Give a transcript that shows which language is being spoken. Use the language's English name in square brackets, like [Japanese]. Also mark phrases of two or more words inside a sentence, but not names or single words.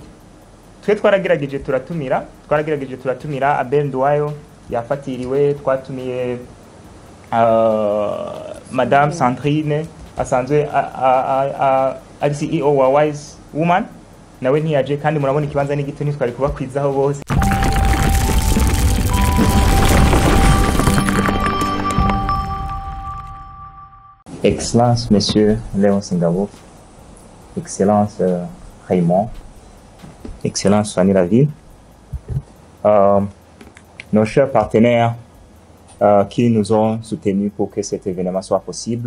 [Rundi] Twe twaragerageje turatumira Abel Nduwayo yafatiriwe, twatumiye Madame Sandrine asanzwe ari CEO wa Wise Woman nawe ntiyaje kandi murabona ikibanza ni gito ntitwari kubakwizaho bose. [French] Excellence Monsieur Léon Singabo, Excellence Raymond, Excellence Fanny Lavine, nos chers partenaires qui nous ont soutenus pour que cet événement soit possible.